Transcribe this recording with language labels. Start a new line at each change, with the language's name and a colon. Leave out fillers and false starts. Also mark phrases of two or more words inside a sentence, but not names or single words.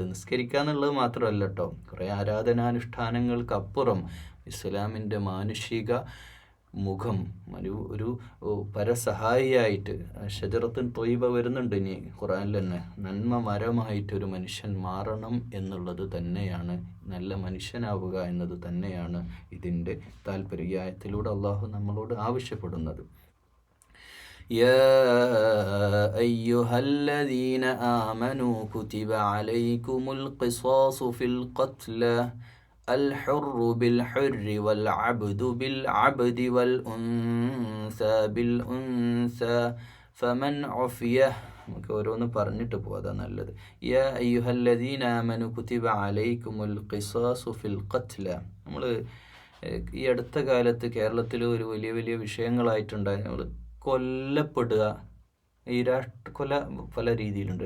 Malayalam: നിസ്കരിക്കുക എന്നുള്ളത് മാത്രമല്ല കേട്ടോ, കുറേ ആരാധനാനുഷ്ഠാനങ്ങൾക്കപ്പുറം ഇസ്ലാമിൻ്റെ മാനുഷിക മുഖം ഒരു പരസഹായിയായിട്ട്
Arabic: شجرة طيبة
Malayalam: വരുന്നുണ്ട് ഇനി ഖുർആനിൽ തന്നെ. നന്മ മരമായിട്ട് ഒരു മനുഷ്യൻ മാറണം എന്നുള്ളത് തന്നെയാണ്, നല്ല മനുഷ്യനാവുക എന്നത് തന്നെയാണ് ഇതിൻ്റെ താല്പര്യം. ഈ ആയത്തിലൂടെ അള്ളാഹു നമ്മളോട് ആവശ്യപ്പെടുന്നത്.
Arabic: يا أيها الذين آمنوا كتب عليكم القصاص في القتلى الحر بالحر والعبد بالعبد والأنثى بالأنثى فمن عفي,
Malayalam: നമുക്ക് ഓരോന്ന് പറഞ്ഞിട്ട് പോകാം നല്ലത്.
Arabic: يا أيها الذين آمنوا كتب عليكم القصاص في القتلى.
Malayalam: നമ്മൾ ഈ അടുത്ത കാലത്ത് കേരളത്തിൽ ഒരു വലിയ വിഷയങ്ങളായിട്ടുണ്ടായി. നമ്മൾ കൊല്ലപ്പെടുക, ഈ കൊല പല രീതിയിലുണ്ട്.